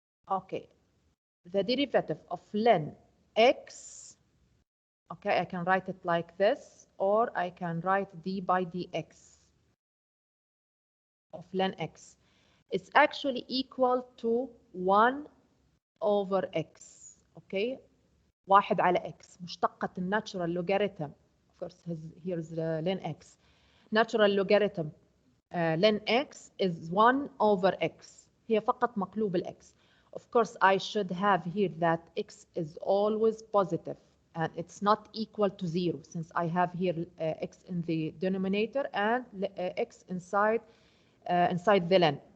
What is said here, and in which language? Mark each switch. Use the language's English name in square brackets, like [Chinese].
[English] Okay, the derivative of ln x, okay, I can write it like this, or I can write d by dx of ln x. It's actually equal to 1 over x, okay? [Arabic] 1 على x مشتقة الناتشورال لوغاريتم. [English] Of course, here's ln x. Natural logarithm ln x is 1 over x. [Arabic] هي فقط مقلوب الx. [English] Of course, I should have here that x is always positive and it's not equal to 0 since I have here x in the denominator and x inside the ln.